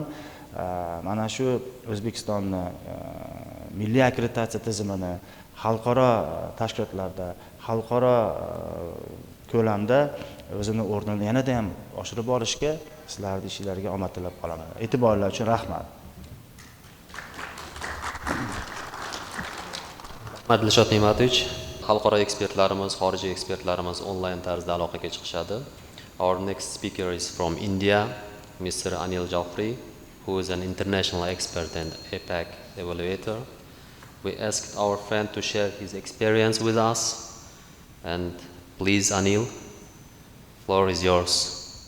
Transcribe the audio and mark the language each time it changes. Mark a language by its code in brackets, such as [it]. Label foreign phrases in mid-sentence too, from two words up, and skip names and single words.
[uz] Mana shu O'zbekistonni milliy akkreditatsiya tizimini xalqaro tashkilotlarda, xalqaro ko'lamda o'zini o'rnini yanada ham oshirib borishga sizlarning ishlariga omad tilab qolaman. E'tiborlar uchun rahmat. Rahmat Dilshod Ne'matovich. Xalqaro ekspertlarimiz, xorijiy ekspertlarimiz onlayn tarzda aloqaga chiqishadi. [en] Our next speaker is from India, Mr. Anil Jalfri, who is an international expert and APAC evaluator. We asked our friend to share his experience with us. And please, Anil, floor is yours.